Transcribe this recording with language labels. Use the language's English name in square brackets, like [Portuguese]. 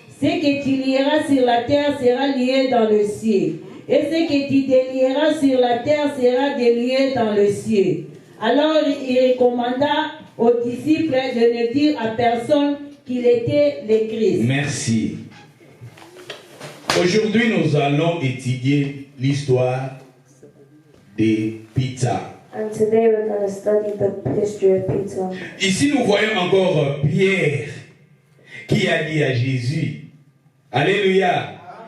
[French] Ce que tu lieras sur la terre sera lié dans le ciel, et ce que tu délieras sur la terre sera délié dans le ciel. Alors il recommanda aux disciples de ne dire à personne qu'il était le Christ. Merci. Aujourd'hui, nous allons étudier l'histoire de Peter. [English] And today we're going to study the history of Peter. [French] Ici, nous voyons encore Pierre qui a dit à Jésus, Alléluia.